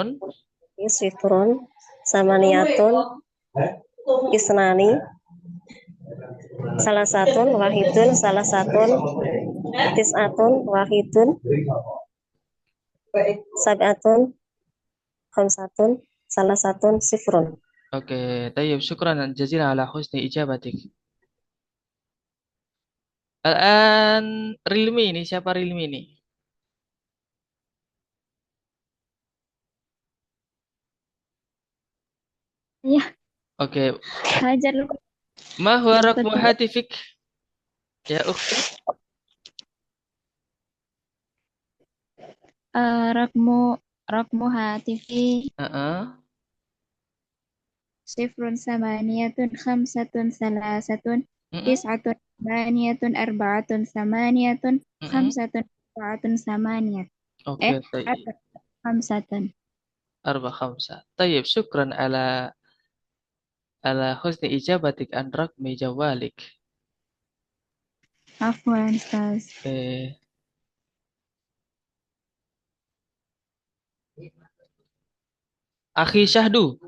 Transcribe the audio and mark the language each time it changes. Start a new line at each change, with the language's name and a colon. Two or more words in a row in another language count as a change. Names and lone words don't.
Arabic: صفر، ثمانية، اثنان,
Indonesian: salah satu,
Arabic: wahidun,
Indonesian: salah satu,
Arabic: تسعة، واحد، سبعة، خمسة,
Indonesian: salah satu,
Arabic: sifron.
Indonesian: oke,
Arabic: tayyib. شكرا جزيلا على حسن إجابتك.
Indonesian: Al-an Rilmi ini, siapa Rilmi ini? Iya, Oke, hajar
Arabic: ما هو
Indonesian: yang
Arabic: rakmu
Indonesian: kedua.
Arabic: هاتفك؟ يا أختي. رقم رقم هاتفي Heeh. صفر ثمانية خمسة ثلاثة Mm-mm, تسعة ثمانية أربعة ثمانية mm-mm. خمسة أربعة ثمانية.
Indonesian: Oke, Eh,
Arabic: tayyib. khamsatun. أربع خمسة. طيب، شكرا على حسن إجابتك عن رقم جوالك. Afwan,
Indonesian: Ustaz. Oke. Akhi Syahdu.